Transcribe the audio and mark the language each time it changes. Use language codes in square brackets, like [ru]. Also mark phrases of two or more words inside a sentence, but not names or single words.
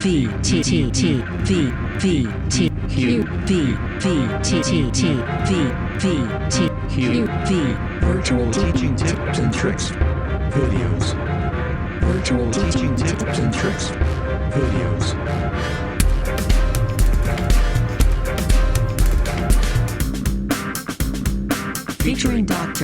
[en] V T T T V V T Q V V T T T V V T Q V Virtual teaching tips and tricks videos. Virtual teaching tips and tricks videos. featuring Dr.